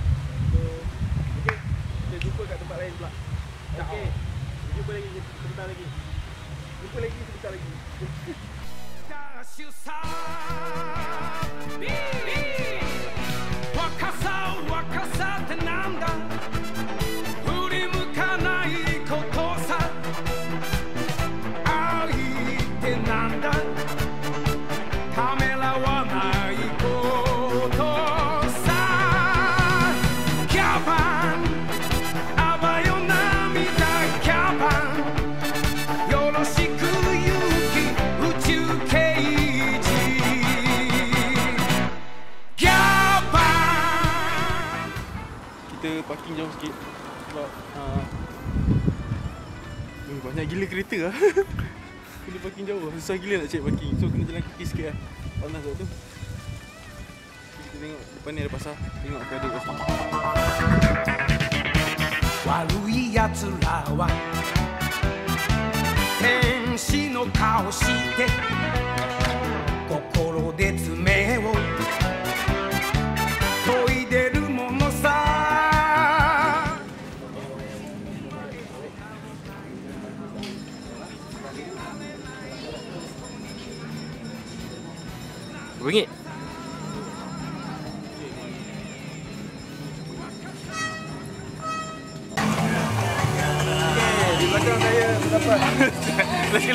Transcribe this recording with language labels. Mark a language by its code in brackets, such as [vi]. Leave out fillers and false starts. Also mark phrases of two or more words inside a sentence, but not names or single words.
[en] So okay, [ms] kita jumpa kat tempat lain pula. Okey. Jumpa lagi sebentar lagi. [ja] Wakasa ってなんだ振り向かないことさ愛ってなんだためらわないことさキャバンあばよ涙キャバンよろしく勇気宇宙刑事キャバン [ms] Kita parking jauh sikit sebab banyak gila kereta lah. Kena parking jauh, susah gila nak cari parking. So kena jalan kaki sikit lah. Panas waktu tu. Kita tengok depan ni ada pasar. Tengok apa ada kat sini. [ja] 悪いやつらは天使の顔して心で爪を研いでるものさ [ms] RM1. Di belakang saya terdapat lagi.